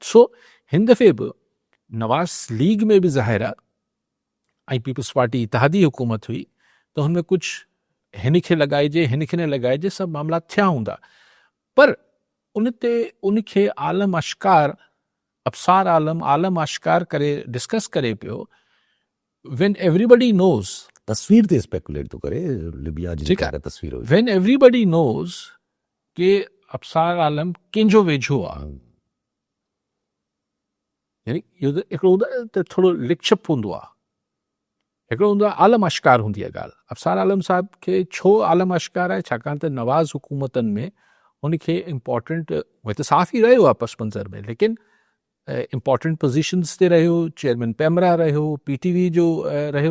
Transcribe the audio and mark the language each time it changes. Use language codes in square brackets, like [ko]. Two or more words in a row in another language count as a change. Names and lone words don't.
[sd] सो हिन दफ़े बि नवाज़ लीग में बि ज़ाहिर आहे ऐं पीपल्स पार्टी इतिहादी हुकूमत हुई त हुन में कुझु हिन खे लॻाइजे हिन खे न लॻाइजे सभु मामला थिया हूंदा। पर उन खे आलम अश्कार अबसार आलम अश्कार करे डिस्कस करे पियो [en] when everybody knows [sd] तस्वीर ते स्पेकुलेट थो करे लिबिया जी तस्वीर [en] when everybody knows [sd] के अबसार आलम कंहिंजो वेझो आहे। यानी इहो त हिकिड़ो त थोरो लिकछप हूंदो आहे, हिकिड़ो हूंदो आहे आलम अश्कार हूंदी आहे ॻाल्हि। अबसार आलम साहिब खे छो आलम अश्कार आहे छाकाणि त नवाज़ हुकूमतनि में हुनखे इम्पॉर्टेंट उहे त साफ़ ई रहियो आहे पस मंज़र में, लेकिन [en] important positions [sd] ते रहियो, चेयरमैन पैमरा रहियो, PTV जो रहियो।